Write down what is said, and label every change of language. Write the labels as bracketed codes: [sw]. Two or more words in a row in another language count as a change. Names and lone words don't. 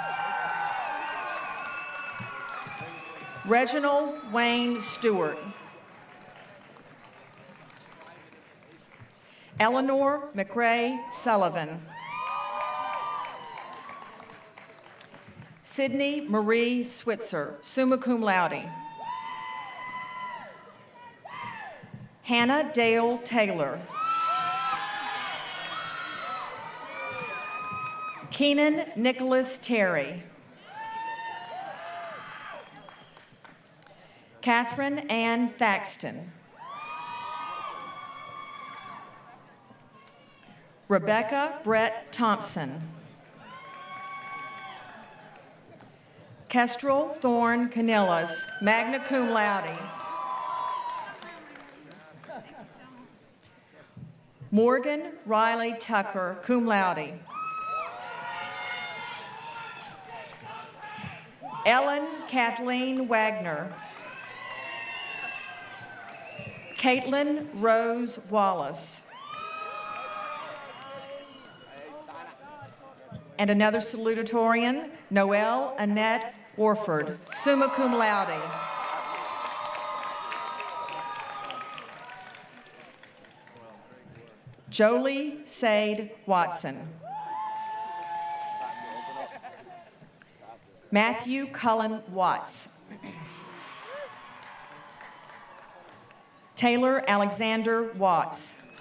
[en] Reginald Wayne Stewart. Eleanor McRae Sullivan. Sydney Marie Switzer, [la] summa cum laude. [en] Hannah Dale Taylor. Keenan Nicholas Terry. Catherine Ann Thaxton. Rebecca Brett Thompson. Kestrel Thorne Canillas, [la] magna cum laude. [en] Morgan Riley Tucker, [la] cum laude. [en] Ellen Kathleen Wagner. Caitlin Rose Wallace. And another salutatorian, Noelle Annette Warford, [la] summa cum laude. [en] Jolie Sade Watson. Matthew Cullen Watts. Taylor Alexander Watts.